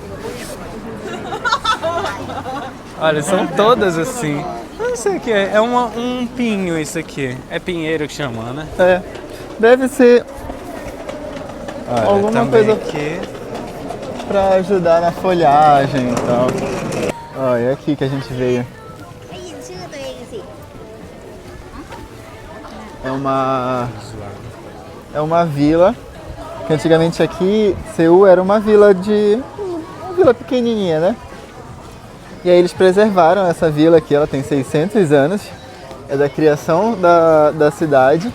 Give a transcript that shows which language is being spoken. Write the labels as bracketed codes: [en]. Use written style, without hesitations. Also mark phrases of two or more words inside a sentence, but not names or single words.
[pt] Olha, são todas assim. Eu não sei o que é, é um pinho isso aqui. É pinheiro que chama, né? É, deve ser Olha, alguma também coisa aqui. pra ajudar na folhagem e tal. Ó, é aqui que a gente veio. [th] ได้ยินชื่อตัวเองสิ [pt] É uma vila, que antigamente aqui, Seul era uma vila uma vila pequenininha, né? E aí eles preservaram essa vila aqui, ela tem 600 anos, é da criação da cidade.